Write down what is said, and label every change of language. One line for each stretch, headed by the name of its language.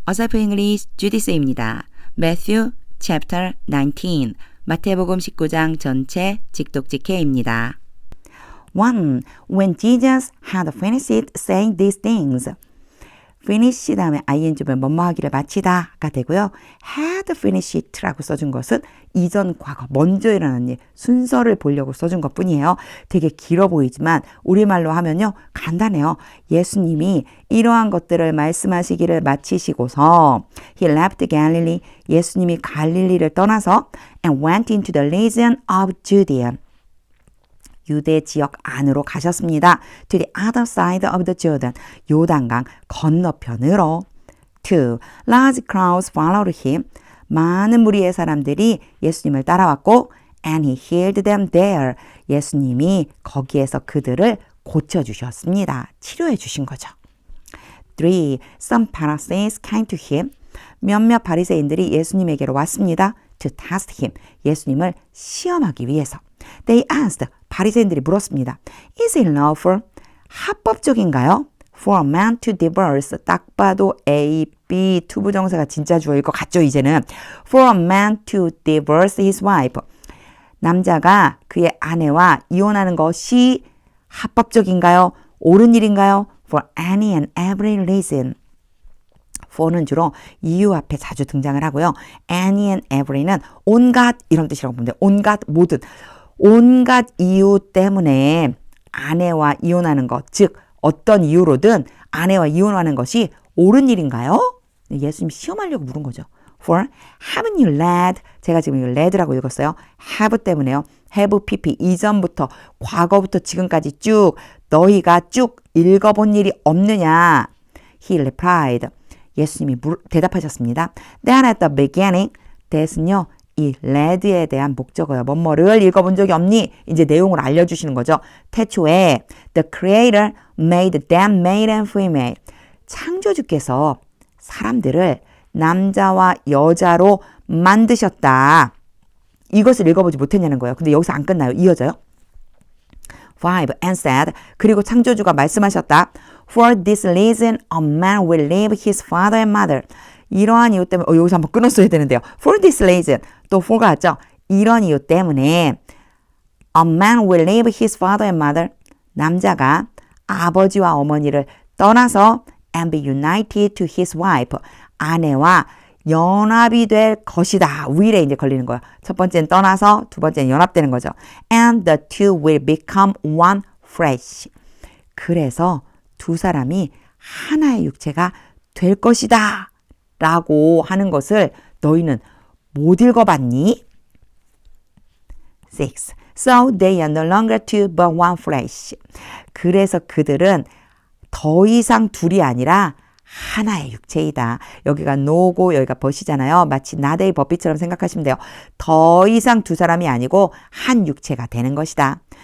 Korean: 어설프 잉글리시 주디스입니다. Matthew chapter 19 마태복음 19장 전체 직독직해입니다. 1.
English: When Jesus had finished saying these things.
Korean: finish 다음에 ing면 뭐뭐 하기를 마치다가 되고요. had finished라고 써준 것은 이전 과거 먼저 일어난 일 순서를 보려고 써준 것뿐이에요. 되게 길어 보이지만 우리말로 하면요 간단해요. 예수님이 이러한 것들을 말씀하시기를 마치시고서
English: He left Galilee
Korean: 예수님이 갈릴리를 떠나서
English: and went into the region of Judea
Korean: 유대 지역 안으로 가셨습니다.
English: To the other side of the Jordan.
Korean: 요단강 건너편으로.
English: 2. Large crowds followed him.
Korean: 많은 무리의 사람들이 예수님을 따라왔고
English: and he healed them there.
Korean: 예수님이 거기에서 그들을 고쳐주셨습니다. 치료해 주신 거죠. 3.
English: Some Pharisees came to him.
Korean: 몇몇 바리새인들이 예수님에게로 왔습니다.
English: To test him.
Korean: 예수님을 시험하기 위해서.
English: They asked.
Korean: 바리새인들이 물었습니다.
English: Is it lawful?
Korean: 합법적인가요?
English: For a man to divorce.
Korean: 딱 봐도 A, B, 투부정사가 진짜 주어일 것 같죠, 이제는.
English: For a man to divorce his wife.
Korean: 남자가 그의 아내와 이혼하는 것이 합법적인가요? 옳은 일인가요?
English: For any and every reason.
Korean: for는 주로 이유 앞에 자주 등장을 하고요. any and every는 온갖 이런 뜻이라고 보면 돼요. 온갖 모든. 온갖 이유 때문에 아내와 이혼하는 것, 즉 어떤 이유로든 아내와 이혼하는 것이 옳은 일인가요? 예수님 시험하려고 물은 거죠.
English: For haven't you led?
Korean: 제가 지금 이거 led라고 읽었어요. have 때문에요. have pp 이전부터 과거부터 지금까지 쭉 너희가 쭉 읽어본 일이 없느냐?
English: He replied.
Korean: 예수님이 대답하셨습니다.
English: Then at the beginning, that은요.
Korean: 이 led에 대한 목적어요. 뭐뭐를 읽어본 적이 없니? 이제 내용을 알려주시는 거죠. 태초에
English: The Creator made them male and female.
Korean: 창조주께서 사람들을 남자와 여자로 만드셨다. 이것을 읽어보지 못했냐는 거예요. 근데 여기서 안 끝나요. 이어져요. 5.
English: And said.
Korean: 그리고 창조주가 말씀하셨다.
English: For this reason a man will leave his father and mother.
Korean: 이러한 이유 때문에 여기서 한번 끊었어야 되는데요.
English: For this reason
Korean: 또 for가 왔죠. 이런 이유 때문에
English: a man will leave his father and mother
Korean: 남자가 아버지와 어머니를 떠나서
English: and be united to his wife
Korean: 아내와 연합이 될 것이다. will에 이제 걸리는 거예요. 첫 번째는 떠나서 두 번째는 연합되는 거죠.
English: And the two will become one flesh.
Korean: 그래서 두 사람이 하나의 육체가 될 것이다. 라고 하는 것을 너희는 못 읽어봤니? 6.
English: So they are no longer two but one flesh.
Korean: 그래서 그들은 더 이상 둘이 아니라 하나의 육체이다. 여기가 no고 여기가 but이잖아요. 마치 나데이 버피처럼 생각하시면 돼요. 더 이상 두 사람이 아니고 한 육체가 되는 것이다.